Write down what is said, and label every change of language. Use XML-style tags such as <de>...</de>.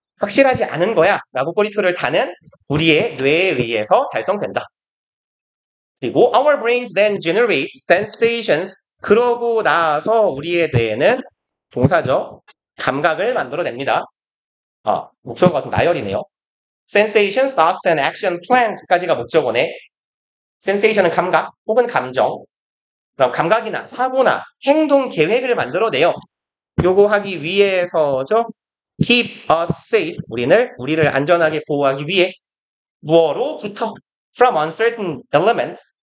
<ko>확실하지 않은 거야 라고 꼬리표를 다는 우리의 뇌에 의해서 달성된다. 그리고</ko> <en>our brains then generate sensations.</en> <ko>그러고 나서 우리의 뇌는 동사죠. 감각을 만들어냅니다. 목적어가 좀 나열이네요.</ko> <en>sensation, thoughts and action plans</en> <ko>까지가 목적어네. sensation은 감각 혹은 감정. 그럼 감각이나 사고나 행동 계획을 만들어내요. 요거 하기 위해서죠.</ko> <en>keep us safe.</en> <ko>우리를 안전하게 보호하기 위해 무엇로부터?</ko> <en>from uncertain element.</en>